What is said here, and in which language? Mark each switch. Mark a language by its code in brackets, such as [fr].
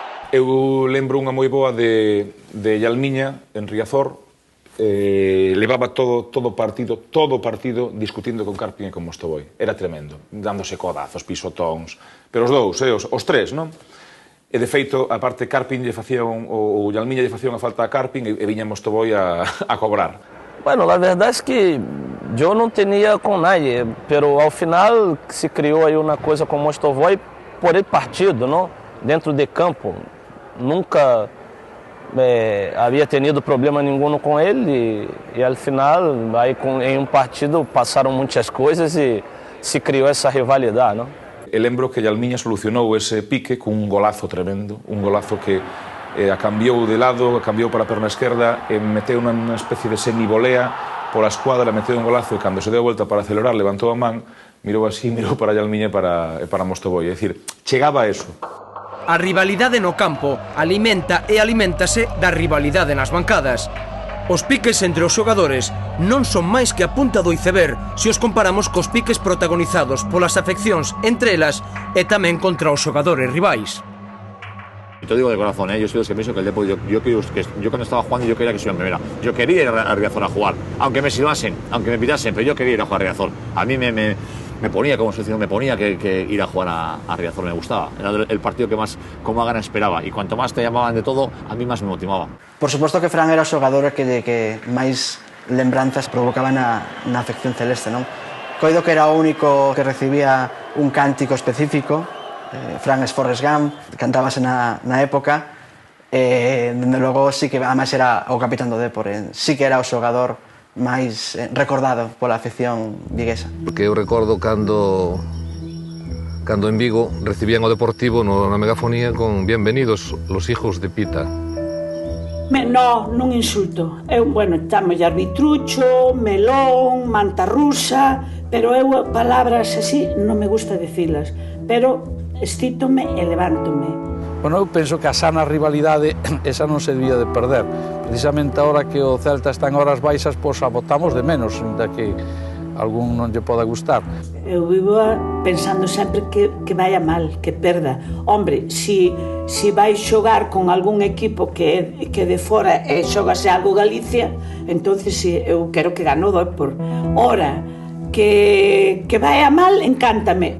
[gl] Eu lembro unha moi boa de Yalmiña, en Riazor, levaba todo partido discutindo con Carpin e con Mostovoy. Era tremendo, dándose codazos, pisotóns, pero os dous, os tres, non? E de feito, a parte Carpin lle facía o Yalmiña lle facía unha falta a Carpin e viña Mostovoy a cobrar. [es] Bueno, la verdad es que yo no tenía con nadie, pero al final se creó ahí una cosa con Mostovoy por el partido, ¿no? Dentro de campo. Nunca había tenido problema ninguno con él y al final ahí en un partido pasaron muchas cosas y se creó esa rivalidad, ¿no? [gl] E lembro que Yalmiña solucionou ese pique cun golazo tremendo, un golazo que a cambiou de lado, cambiou para a perna esquerda e meteu unha especie de semivolea pola escuadra, meteu un golazo e cando se deu a volta para acelerar, levantou a man, mirou así, mirou para Yalmiña e para Mostovoy, é dicir, chegaba a eso. A rivalidade no campo alimenta e aliméntase da rivalidade nas bancadas. Os piques entre os xogadores non son máis que a punta do iceberg se os comparamos cos piques protagonizados polas afeccións entre elas e tamén contra os xogadores rivais. [es] Y te digo de corazón, yo soy de los que pienso que el Depor, yo cuando estaba jugando yo quería que se iba en primera. Yo quería ir a Riazor a jugar, aunque me silbasen, aunque me pitasen, pero yo quería ir a jugar a Riazor. A mí me ponía, como selección, me ponía que ir a jugar a Riazor, me gustaba. Era el partido que más con más ganas esperaba. Y cuanto más te llamaban de todo, a mí más me motivaba. [gl] Por suposto que Fran era o xogador que máis lembranzas provocaba na afección celeste, non? Coido que era o único que recibía un cántico específico, Frank Forrest Gump, cantábase na época, dende logo sí que además era o capitán do Depor, sí que era o xogador máis recordado pola afición viguesa. Porque eu recordo cando en Vigo recibían o Deportivo na megafonía con [es] "Bienvenidos los hijos de Pita". [gl] Non insulto. Eu, chamo arbitrucho, melón, manta rusa, pero eu palabras así non me gusta dicilas, pero excítome e levántome. Bueno, eu penso que a sana rivalidade esa non se debía de perder. Precisamente agora que o Celta está en horas baixas, pois a botamos de menos, ainda que algún non lle poda gustar. Eu vivo pensando sempre que vaya mal, que perda. Hombre, si vai xogar con algún equipo que de fora e xogase algo Galicia, entonces si, eu quero que gane o Depor. Ora, que vaya mal, encántame.